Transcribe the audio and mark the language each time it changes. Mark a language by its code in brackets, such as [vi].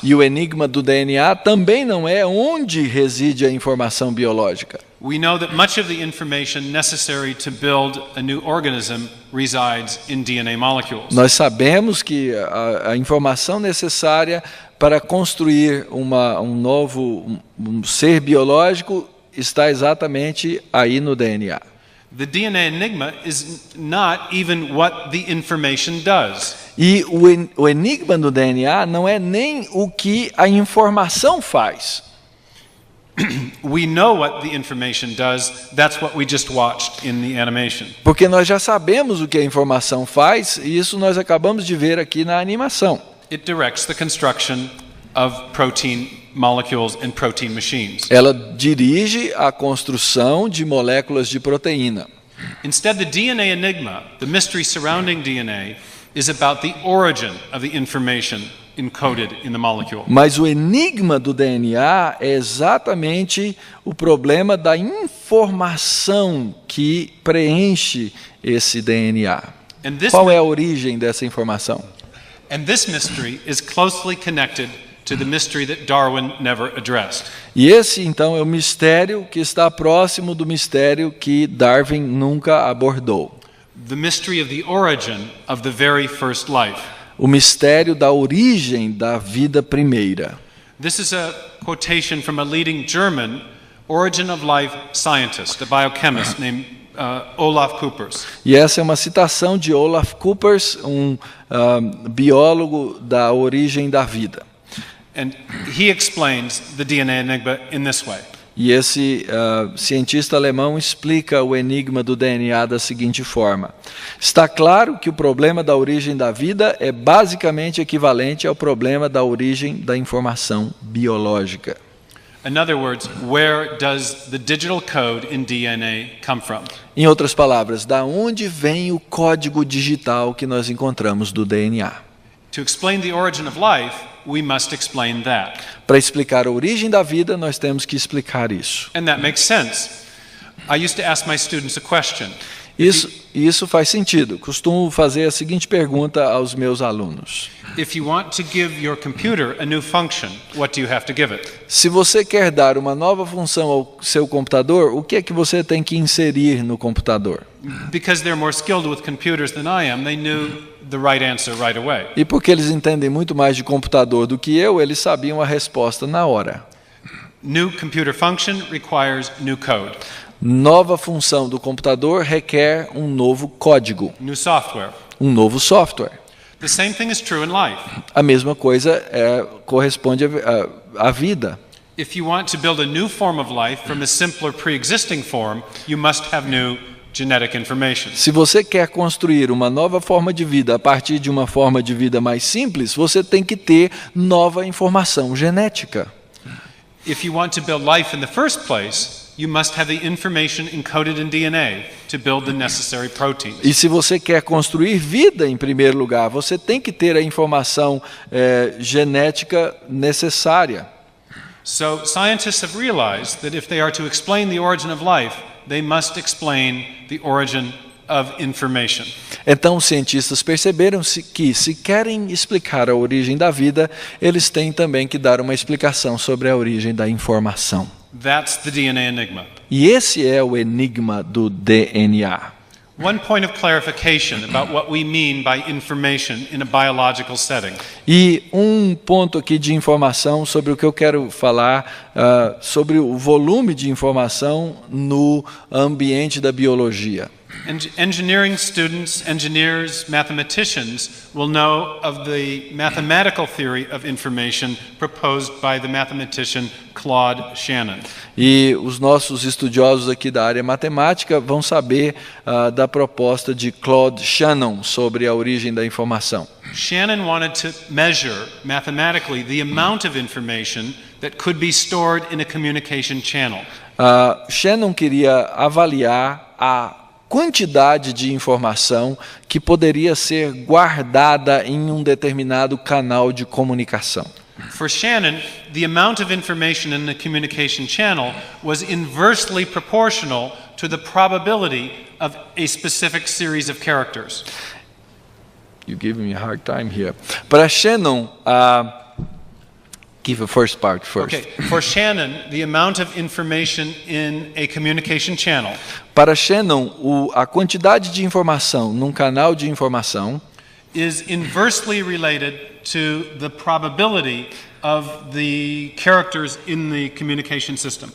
[pt] E o enigma do DNA também não é onde reside a informação biológica. [en] We know that much of the information necessary to build a new organism resides in DNA molecules. [pt] Nós sabemos que a informação necessária para construir um novo ser biológico está exatamente aí no DNA. [en] The DNA enigma is not even what the information does. [pt] E o enigma do DNA não é nem o que a informação faz. [en] we know what the information does. That's what we just watched in the animation. [pt] Porque nós já sabemos o que a informação faz, e isso nós acabamos de ver aqui na animação. [en] It directs the construction of protein molecules and protein machines. [pt] Ela dirige a construção de moléculas de proteína. [en] Instead, the DNA enigma, the mystery surrounding DNA, is about the origin of the information encoded in the molecule. [pt] Mas o enigma do DNA é exatamente o problema da informação que preenche esse DNA. Qual é a origem dessa informação? [en] And this mystery is closely connected to the mystery that Darwin never addressed. [pt] E esse, então, é o mistério que está próximo do mistério que Darwin nunca abordou. [en] The mystery of the origin of the very first life. [pt] O mistério da origem da vida primeira. [en] This is a quotation from a leading German origin of life scientist, a biochemist named Olaf Koopers. [pt] E essa é uma citação de Olaf Koopers, biólogo da origem da vida. [en] And he explains the DNA enigma in this way. [pt] E esse cientista alemão explica o enigma do DNA da seguinte forma: está claro que o problema da origem da vida é basicamente equivalente ao problema da origem da informação biológica. [en] In other words, where does the digital code in DNA come from? [pt] Em outras palavras, da onde vem o código digital que nós encontramos do DNA? [en] To explain the origin of life, we must explain that. [pt] Para explicar a origem da vida, nós temos que explicar isso. [en] And that makes sense. I used to ask my students a question. [pt] Isso faz sentido. Costumo fazer a seguinte pergunta aos meus alunos: [en] If you want to give your computer a new function, what do you have to give it? [pt] se você quer dar uma nova função ao seu computador, o que é que você tem que inserir no computador? [en] Because they're more skilled with computers than I am, they knew the right answer right away. [pt] E porque eles entendem muito mais de computador do que eu, eles sabiam a resposta na hora. [en] New computer function requires new code. [pt] Nova função do computador requer um novo código, [en] New software. [pt] um novo software. [en] The same thing is true in life. [pt] A mesma coisa corresponde à vida. [en] If you want to build a new form of life from a simpler pre-existing form, you must have new genetic information. [pt] Se você quer construir uma nova forma de vida a partir de uma forma de vida mais simples, você tem que ter nova informação genética. [en] If you want to build life in the first place, you must have the information encoded in DNA to build the necessary proteins. [pt] E se você quer construir vida em primeiro lugar, você tem que ter a informação genética necessária. [en] So scientists have realized that if they are to explain the origin of life, they must explain the origin of information. [pt] Então, os cientistas perceberam que, se querem explicar a origem da vida, eles têm também que dar uma explicação sobre a origem da informação. [en] That's the DNA enigma. [pt] E esse é o enigma do DNA. [en] One point of clarification about what we mean by information in a biological setting. [pt] E um ponto aqui de informação sobre o que eu quero falar, sobre o volume de informação no ambiente da biologia. [en] Engineering students, engineers, mathematicians will know of the mathematical theory of information proposed by the mathematician Claude Shannon. [pt] E os nossos estudiosos aqui da área matemática vão saber da proposta de Claude Shannon sobre a origem da informação. [en] Shannon wanted to measure mathematically the amount of information that could be stored in a communication channel. [pt] Shannon queria avaliar a quantidade de informação que poderia ser guardada em um determinado canal de comunicação. [en] For Shannon, the amount of information in the communication channel was inversely proportional to the probability of a specific series of characters. You give me a hard time here. [pt] Para Shannon, [en] give the first part first. Okay, for Shannon, the amount of information in a communication channel [pt] Para Shannon, a quantidade de informação num canal de informação [en] is inversely related to the probability of the characters in the communication system.